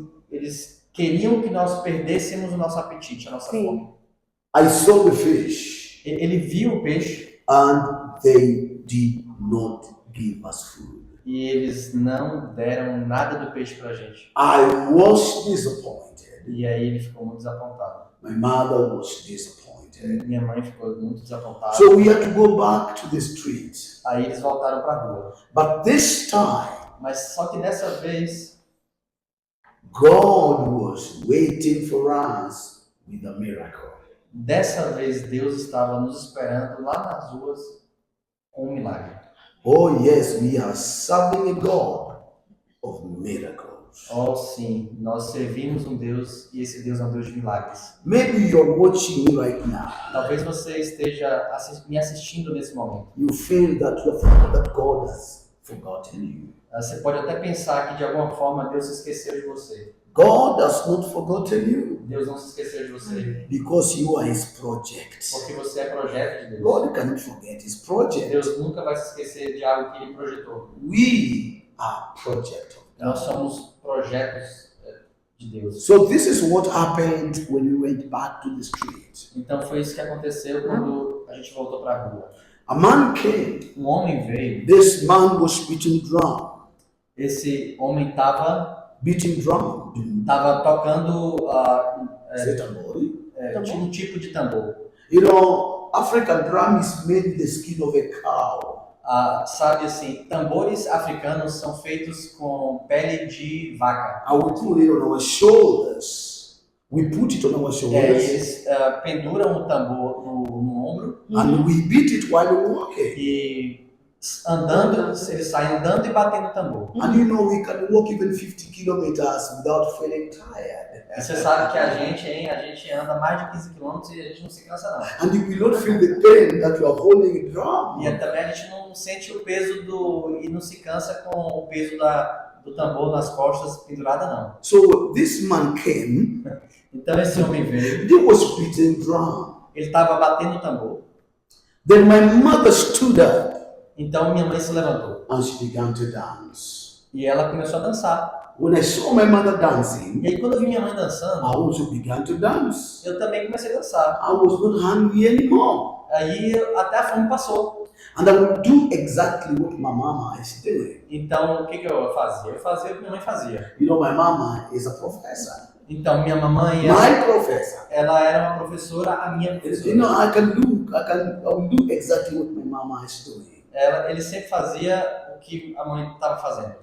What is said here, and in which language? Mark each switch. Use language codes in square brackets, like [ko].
[pt] eles queriam que nós perdêssemos o nosso apetite, a nossa Sim. fome. [en] I saw the fish [pt] Ele viu o peixe [en] and they did not give us food. [pt] e eles não deram nada do peixe pra gente. [en] I was disappointed. [pt] E aí ele ficou muito desapontado. [en] My mother was disappointed. [pt] Minha mãe ficou muito desapontada. [en] So we had to go back to the street. [pt] Aí eles voltaram pra rua. [en] But this time, [pt] Mas só que dessa vez, [en] God was waiting for us with a miracle. [pt] dessa vez Deus estava nos esperando lá nas ruas com um milagre. [en] Oh yes, we are serving a God of miracles. [pt] Oh sim, nós servimos um Deus e esse Deus é um Deus de milagres. [en] Maybe you're watching me right now. [pt] Talvez você esteja me assistindo nesse momento. [en] You feel that that God has forgotten you. [pt] Você pode até pensar que de alguma forma Deus se esqueceu de você. [en] God has not forgotten you [pt] Deus não se esqueceu de você, [en] because you are His project. [pt] porque você é projeto de Deus. [en] God cannot forget His project. [pt] Deus nunca vai se esquecer de algo que Ele projetou. [en] We are project of [pt] Nós [en] God. [pt] somos projetos de Deus. [en] So this is what happened when we went back to the street. [pt] Então foi isso que aconteceu quando a gente voltou para a rua. [en] A man came. [pt] Um homem veio. [en] This man was beating drum. [pt] Esse homem estava [en] Beating drum. [pt] tocando [en] Is it a boy? [pt] um tipo de tambor. [en] You know, African drum is made with the skin of a cow. [pt] Sabe assim, tambores africanos são feitos com pele de vaca. [en] And we put it on our shoulders. We put it on our shoulders. [pt] Eles penduram o tambor no ombro [en] And we beat it while we're walking. [pt] e andando, eles saem andando e batendo o tambor. [en] And you know, we can walk even 50 kilometers without feeling tired. [pt] E você sabe que a gente anda mais de 15 quilômetros e a gente não se cansa não. [en] And you will not feel the pain that you are holding a drum. [pt] E também a gente não sente o peso e não se cansa com o peso do tambor nas costas pendurada não. [en] So this man came, [pt] Então esse homem veio, [en] he was beating drum. [pt] ele estava batendo o tambor. [en] Then my mother stood up [pt] Então minha mãe se levantou [en] and she began to dance. [pt] e ela começou a dançar. [en] When I saw my mother dancing, [pt] E aí quando eu vi minha mãe dançando, [en] I also began to dance. [pt] eu também comecei a dançar. [en] I was not hungry anymore. [pt] Aí até a fome passou. [en] And I would do exactly what my mama is doing. [pt] Então o que eu fazia? Eu fazia o que minha mãe fazia. [en] You know, my mama is a professor. [pt] Então minha mamãe, [en] My professor. [pt] ela era uma professora, a minha [en] You [pt] professora. [en] know, I will do exactly what my mama is doing. [pt] Ele sempre fazia o que a mãe estava fazendo.